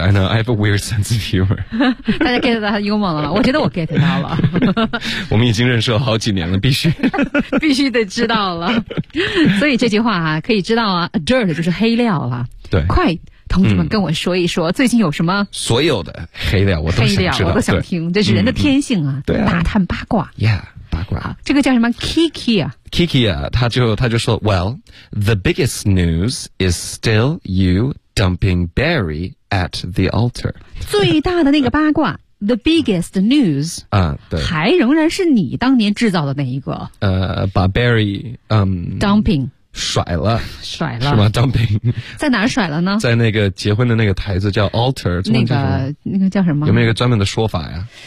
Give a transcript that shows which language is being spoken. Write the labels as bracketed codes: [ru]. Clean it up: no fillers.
[en] I know. I have a weird sense of humor. [zh] 大家 get 到他的幽默了吗？我觉得我 get 到了。我们已经认识了好几年了，必须必须得知道了。所以这句话啊，可以知道啊 ，dirt 就是黑料了。对，快，同志们跟我说一说，最近有什么？所有的黑料我都想知道，黑料我都想听，这是人的天性啊。对啊，打探八卦。 [en] Yeah。 好， [zh] 这个叫什么 Kiki 啊 [en] Kiki [zh] 啊，他就说 [en] Well, the biggest news is still you dumping Barry at the altar. [zh] 最大的那个八卦 [en] The biggest news [zh] 啊，对，还仍然是你当年制造的那一个把 Barry [en] dumping [zh] 甩了是吗 [en] dumping [zh] 在哪甩了呢在那个结婚的那个台子叫 altar 那个叫什么有没有一个专门的说法呀